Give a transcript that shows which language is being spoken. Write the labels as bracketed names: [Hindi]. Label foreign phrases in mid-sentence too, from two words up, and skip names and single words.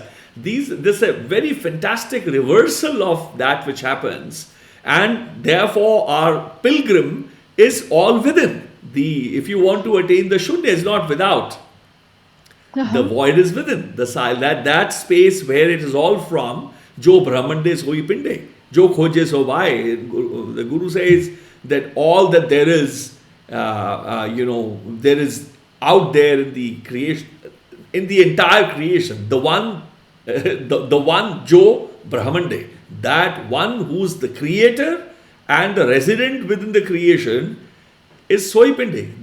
[English] This is a very fantastic reversal of that which happens, and therefore our pilgrim is all within. If you want to attain the shunya, is not without. The Uh-huh. void is within. That space where it is all from. [Hindi] जो ब्रह्मंडे सोई पिंडे। जो खोजे सो भाई. [English] The Guru says that all that there is, there is out there in the creation, in the entire creation. The one, the one [Hindi] जो ब्रह्मंडे, [English] that one who's the creator and the resident within the creation is Soipinde.